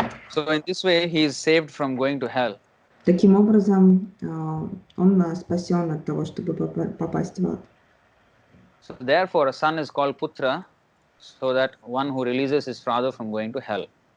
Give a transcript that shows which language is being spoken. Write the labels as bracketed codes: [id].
[en] So in this way he is saved from going to hell. [ru] Таким образом, он спасен от того, чтобы попасть в ад. [en] So therefore a son is called Putra, so that one who releases his father from going to hell.